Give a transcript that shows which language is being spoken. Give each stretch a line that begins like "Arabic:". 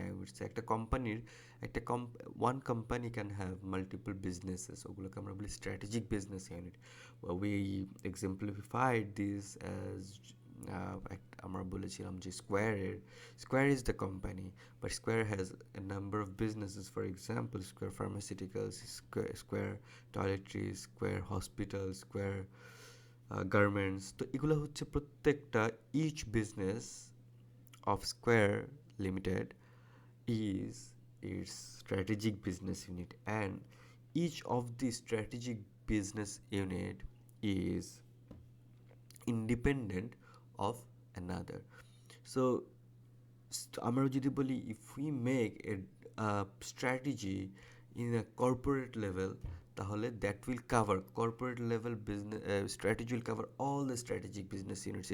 English: I would say
Bangla: একটা কোম্পানির একটা
English: one company can have multiple businesses,
Bangla: ওগুলোকে আমরা বলি
English: Strategic business unit. We exemplified this as,
Bangla: আমরা বলেছিলাম যে
English: Square is the company, but Square has a number of businesses. For example, Square Pharmaceuticals, Square Toiletries, Square Hospitals, Square Garments.
Bangla: তো এগুলো হচ্ছে প্রত্যেকটা,
English: each business of Square Limited is its strategic business unit, and each of the strategic business unit is independent of another. So
Bangla: আমরা যদি বলি
English: if we make a strategy in a corporate level,
Bangla: তাহলে
English: That will cover corporate level business, strategy will cover all the strategic business units.